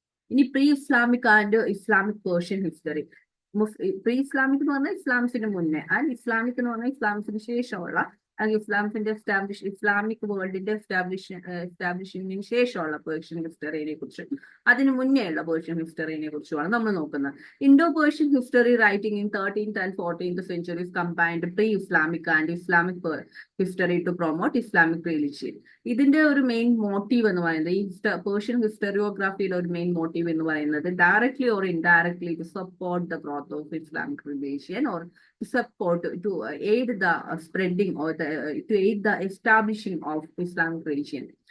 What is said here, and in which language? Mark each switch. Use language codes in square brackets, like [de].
[ml] ഇനി pre Islamic and Islamic Persian history. Pre Islamic എന്ന് പറഞ്ഞാൽ ഇസ്ലാമിന് മുന്നേ, ആൻഡ് ഇസ്ലാമിക് എന്ന് പറഞ്ഞാൽ ഇസ്ലാമിന് ശേഷമുള്ള, അല്ലെങ്കിൽ ഇസ്ലാമിക് വേൾഡിന്റെ എസ്റ്റാബ്ലിഷിങ്ങിന് ശേഷമുള്ള പേർഷ്യൻ ഹിസ്റ്ററിനെ കുറിച്ച്, അതിന് മുന്നേ ഉള്ള പേർഷ്യൻ ഹിസ്റ്ററിനെ കുറിച്ചുമാണ് നമ്മൾ നോക്കുന്നത്. [en] Indo Persian history writing in 13th and 14th centuries combined pre-Islamic and Islamic history to promote Islamic religion. [ml] ഇതിന്റെ ഒരു മെയിൻ മോട്ടീവ് എന്ന് പറയുന്നത്, [en] ഈ പേർഷ്യൻ ഹിസ്റ്ററിയോഗ്രാഫിയിലെ ഒരു മെയിൻ മോട്ടീവ് എന്ന് പറയുന്നത് directly or indirectly to support the growth of Islamic religion or support to aid the spreading or to aid the establishing of Islamic religion.